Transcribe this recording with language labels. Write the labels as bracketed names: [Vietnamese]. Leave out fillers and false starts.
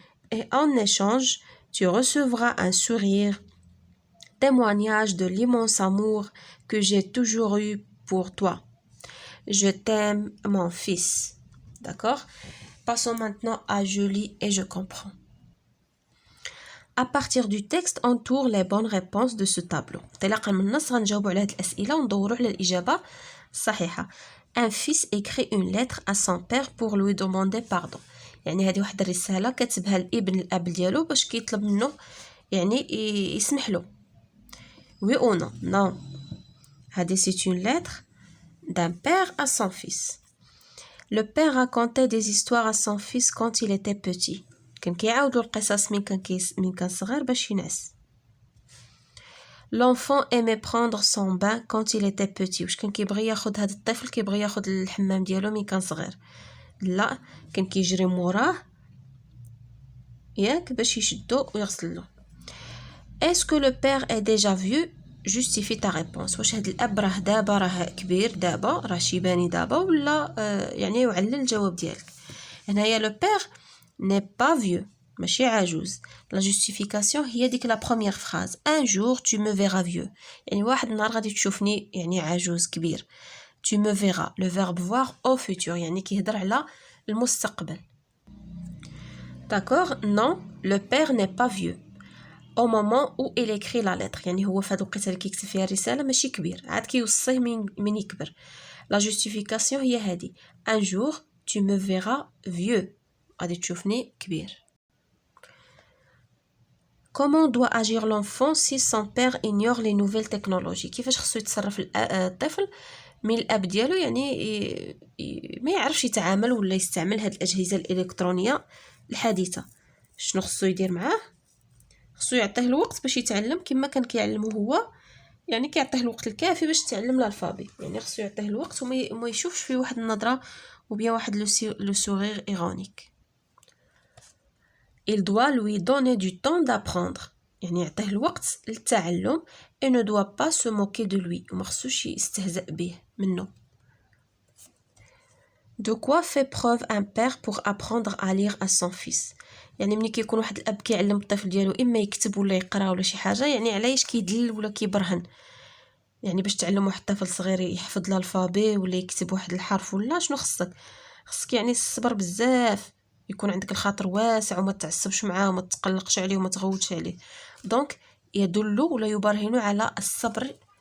[French] Et en échange, tu recevras un sourire, témoignage de l'immense amour que j'ai toujours eu pour toi. Je t'aime, mon fils. D'accord? Passons maintenant à je lis et je comprends. À partir du texte, entoure les bonnes réponses de ce tableau. [Arabic] انطلاقا من النص غنجاوبوا على هاد الأسئلة وندوروا على الإجابة الصحيحة. [French] Un fils écrit une lettre à son père pour lui demander pardon. [Arabic] يعني هذه واحد الرسالة كتبها الابن الأب ديالو باش كيطلب منه يعني يسمح له. [French] Oui ou non? Non. هذه c'est une lettre d'un père à son fils. Le père racontait des histoires à son fils quand il était petit. [Arabic] كان كيعاودو القصص من كان صغير باش ينعس. [French] L'enfant aimait prendre son bain quand il était petit. [Arabic] واش كان كيبغي ياخد هذا الطفل كيبغي ياخد الحمام ديالو من كان صغير. لا كان كيجري موراه ياك باش يشدو ويغسلو. [French] Est-ce que le père est déjà vieux? Justifie ta réponse. [Arabic] واش هاد الاب راه دابا راه كبير دابا راه شيباني دابا ولا يعني يعلل الجواب ديالك. هنايا لو بير [French] n'est pas vieux [Arabic] ماشي عجوز. [French] La justification هي ديك la première phrase. Un jour tu me verras vieux. [Arabic] يعني واحد النهار غادي تشوفني يعني عجوز كبير. [French] Tu me verras. Le verbe voir au futur [Arabic] يعني كيهضر على المستقبل. [French] D'accord? Non, le père n'est pas vieux. Au moment où il écrit la lettre [Arabic] يعني هو في هاد الوقيته اللي كيكتب فيها الرسالة ماشي كبير عاد كيوصيه من يكبر. [French] La justification هي هادي. Un jour tu me verras vieux. [Arabic] غادي تشوفني كبير. [French] Comment doit agir l'enfant si son père ignore les nouvelles technologies? [Arabic] كيفاش خصو يتصرف الطفل من الاب ديالو يعني ما يعرفش يتعامل ولا يستعمل هاد الأجهزة الإلكترونية الحديثة. شنو خصو يدير معاه؟ خصو يعطيه الوقت باش يتعلم كما كان كيعلمو هو يعني كيعطيه الوقت الكافي باش يتعلم الالفابي يعني خصو يعطيه الوقت وما يشوفش فيه واحد النظرة وبيا واحد لو سورير ايرونيك. [French] Il doit lui donner du temps d'apprendre [Arabic] يعني يعطيه الوقت للتعلم [French] et ne doit pas se moquer de lui [Arabic] وما خصوش يستهزأ به منه. [French] De quoi fait preuve un père pour apprendre à lire à son fils? [Arabic] يعني ملي كيكون واحد الاب كيعلم الطفل ديالو اما يكتب ولا يقرا ولا شي حاجه يعني علاش كيدلل ولا كيبرهن يعني باش تعلم واحد الطفل صغير يحفظ الالفابي ولا يكتب واحد الحرف ولا شنو خصك يعني الصبر بزاف يكون عندك الخاطر واسع وما تعصبش معاه وما تقلقش عليه وما تغوتش عليه دونك يدل ولا يبرهن على الصبر.